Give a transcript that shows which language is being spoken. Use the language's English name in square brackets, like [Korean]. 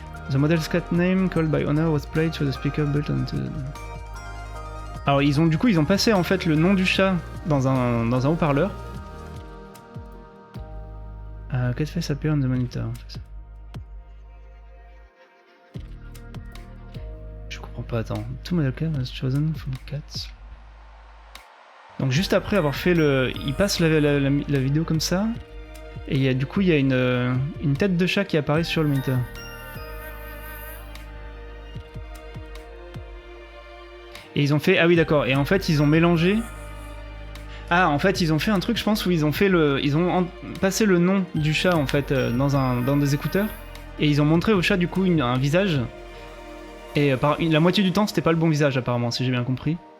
[English] The model's cat name called by owner was played to the speaker built onto... [French] Alors ils ont passé en fait le nom du chat dans un haut-parleur. [English] Cat face appear on the monitor. [French] Je comprends pas, attends. [English] Two model cat was chosen from cats. [French] Donc juste après avoir fait il passe la vidéo comme ça, et du coup il y a une tête de chat qui apparaît sur le moniteur. Et ils ont fait... Ah oui d'accord, et en fait ils ont mélangé... Ah en fait ils ont fait un truc je pense où ils ont passé le nom du chat en fait dans des écouteurs, et ils ont montré au chat du coup un visage, et la moitié du temps c'était pas le bon visage apparemment, si j'ai bien compris.